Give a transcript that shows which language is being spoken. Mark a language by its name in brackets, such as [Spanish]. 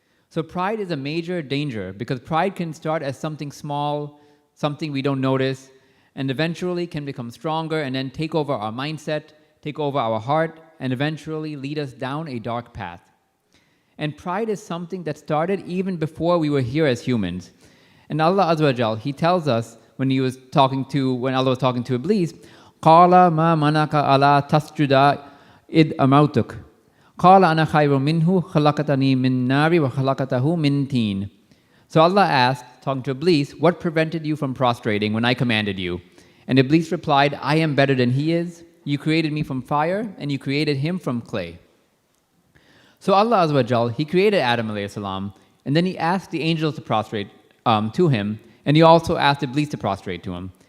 [English] So pride is a major danger because pride can start as something small, something we don't notice, and eventually can become stronger and then take over our mindset, take over our heart, and eventually lead us down a dark path. And pride is something that started even before we were here as humans. And Allah Azza wa Jal, he tells us when Allah was talking to Iblis, [Arabic] قَالَ مَا مَنَكَ أَلَا تَسْجُدَ إِذْ أَمَرْتُكَ قَالَ أَنَا خَيْرٌ مِّنْهُ خَلَقْتَنِي مِن نَارٍ وَخَلَقْتَهُ مِن طِينٍ. [English] So Allah asked, talking to Iblis, what prevented you from prostrating when I commanded you? And Iblis replied, I am better than he is. You created me from fire, and you created him from clay. So Allah Azza wa Jal, he created Adam alayhi salam, and then he asked the angels to prostrate to him, and he also asked Iblis to prostrate to him.